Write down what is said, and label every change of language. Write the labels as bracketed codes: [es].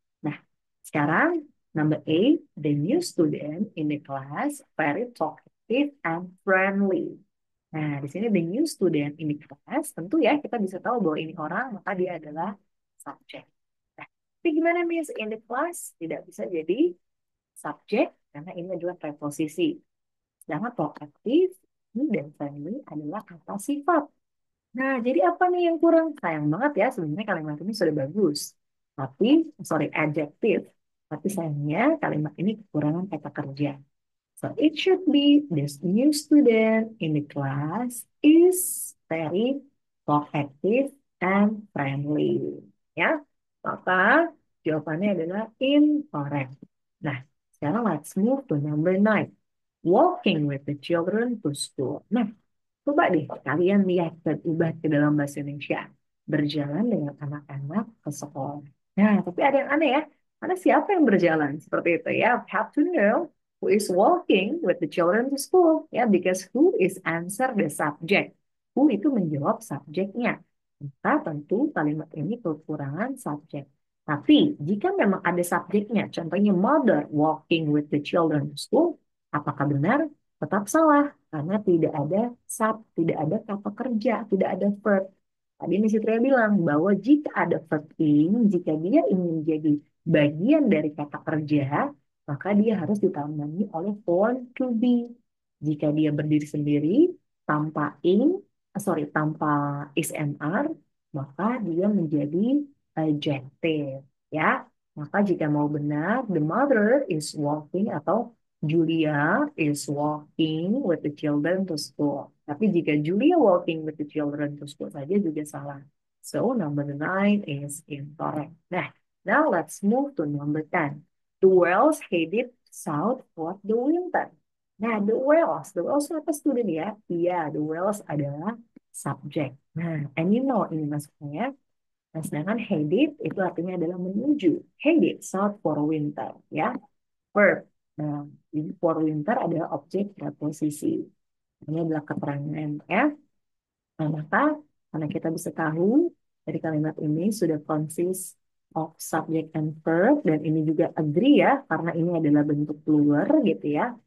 [id] Nah, sekarang [en] number eight, the new student in the class very talkative and friendly. [id] Nah, di sini [en] the new student in the class, [id] tentu ya kita bisa tahu bahwa ini orang, maka dia adalah subjek. Nah, tapi gimana Miss? [en] In the class [id] tidak bisa jadi subjek karena ini adalah preposisi. Sedangkan talkative dan friendly adalah kata sifat. Nah, jadi apa nih yang kurang? Sayang banget ya, sebenarnya kalimat ini sudah bagus. Tapi, [en] sorry, [id] adjektif. Tapi sayangnya kalimat ini kekurangan kata kerja. [en] So, it should be this new student in the class is very talkative and friendly. [id] Ya, maka jawabannya adalah incorrect. Nah, sekarang [en] let's move to number nine. Walking with the children to school. [id] Nah, coba deh kalian lihat dan ubah ke dalam bahasa Indonesia. Berjalan dengan anak-anak ke sekolah. Nah, tapi ada yang aneh ya. Karena siapa yang berjalan? Seperti itu ya. [en] Have to know who is walking with the children to school. Ya, because who is answer the subject. [id] Who itu menjawab subjeknya. Maka tentu kalimat ini kekurangan subjek. Tapi jika memang ada subjeknya, contohnya [en] mother walking with the children to school, [id] apakah benar? Tetap salah karena tidak ada tidak ada kata kerja, tidak ada verb. Tadi Miss Fitria bilang bahwa jika ada verb in, jika dia ingin menjadi bagian dari kata kerja, maka dia harus ditambahi oleh form to be. Jika dia berdiri sendiri tanpa tanpa [en] is and are, [id] maka dia menjadi adjective, ya. Maka jika mau benar, [en] the mother is walking atau Julia is walking with the children to school. [id] Tapi jika [en] Julia walking with the children to school [id] saja juga salah. [en] So number 9 is incorrect. Nah, now let's move to number 10. The whales headed south for the winter. [id] Nah, [en] the whales [id] itu apa student ya? Iya, [en] the whales [id] adalah [en] subject. [id] Nah, [en] and you know [id] ini masuknya. Nah, sedangkan headed itu artinya adalah menuju. [en] Headed south for winter, ya. Verb. [id] Nah, ini for winter adalah objek preposisi. Ini adalah keterangan, ya. Nah, maka karena kita bisa tahu dari kalimat ini sudah [en] consist of subject and verb [id] dan ini juga agree ya karena ini adalah bentuk plural gitu ya.